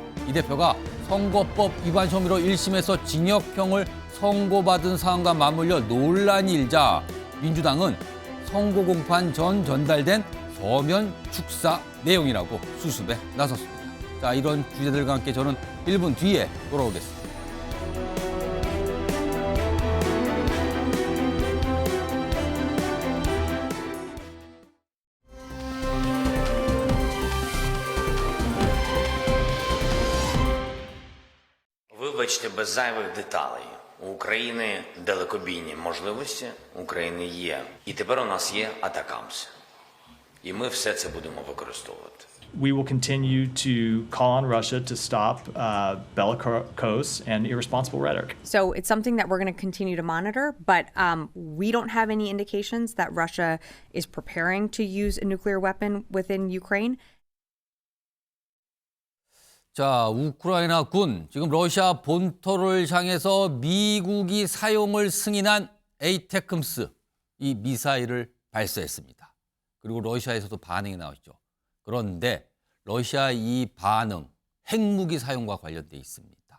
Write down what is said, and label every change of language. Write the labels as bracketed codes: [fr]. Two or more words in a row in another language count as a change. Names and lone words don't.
[ko] 이 대표가 선거법 위반 혐의로 1심에서 징역형을 선고받은 사안과 맞물려 논란이 일자 민주당은 선거 공판 전 전달된 서면 축사 내용이라고 수습에 나섰습니다. 자, 이런 주제들과 함께 저는 1분 뒤에 돌아오겠습니다. [uk] Вибачте, без зайвих деталей. У України далекобійні можливості, у України є. І тепер у нас є атакамс. І ми все це будемо використовувати. [en] We will continue to call on Russia to stop bellicose and irresponsible rhetoric. So it's something that we're going to continue to monitor, but we don't have any indications that Russia is preparing to use a nuclear weapon within Ukraine. [ko] 자, 우크라이나 군, 지금 러시아 본토를 향해서 미국이 사용을 승인한 에이테크임스, 이 미사일을 발사했습니다. 그리고 러시아에서도 반응이 나왔죠. 그런데 러시아 이 반응, 핵무기 사용과 관련돼 있습니다.